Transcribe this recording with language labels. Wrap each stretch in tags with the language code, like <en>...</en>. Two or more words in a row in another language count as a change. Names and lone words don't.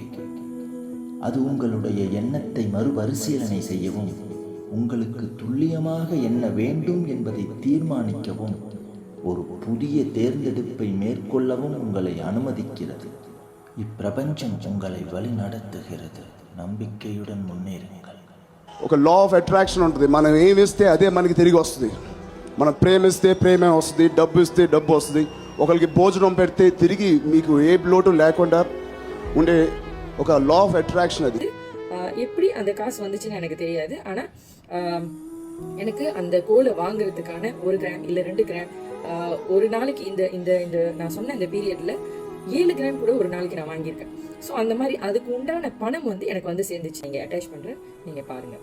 <ta>அது உங்களுடைய எண்ணத்தை மறுபரிசீலனை செய்யவும், உங்களுக்கு துல்லியமாக என்ன வேண்டும் என்பதை தீர்மானிக்கவும், ஒரு புதிய தேர்ந்தெடுப்பை மேற்கொள்ளவும் உங்களை அனுமதிக்கிறது. இப்பிரபஞ்சம் உங்களை வழி நடத்துகிறது. நம்பிக்கையுடன் முன்னேறுங்கள்.</ta> <te>ఒక</te> <en>law of attraction</en> <te>ఉంటుంది. మనం ఏమి ఇస్తే అదే మనకి తిరిగి వస్తుంది. మనం ప్రేమిస్తే ప్రేమే వస్తుంది, డబ్బు ఇస్తే డబ్బు వస్తుంది. ఒకరికి భోజనం పెడితే తిరిగి మీకు ఏ లోటు లేకుండా ఉండే ఒక</te> <en>law of attraction</en> <te>అది.</te> <ta>எப்படி அந்த காசு வந்துச்சுன்னு எனக்கு தெரியாது. ஆனால் எனக்கு அந்த கோலை வாங்குறதுக்கான 1 கிராம் இல்லை 2 கிராம் ஒரு நாளைக்கு இந்த இந்த இந்த நான் சொன்ன இந்த பீரியடில் 7 கிராம் கூட ஒரு நாளைக்கு நான் வாங்கியிருக்கேன். ஸோ அந்த மாதிரி அதுக்கு உண்டான பணம் வந்து எனக்கு வந்து சேர்ந்துச்சு. நீங்கள் அட்டாச் பண்ணுறேன், நீங்கள் பாருங்கள்.</ta>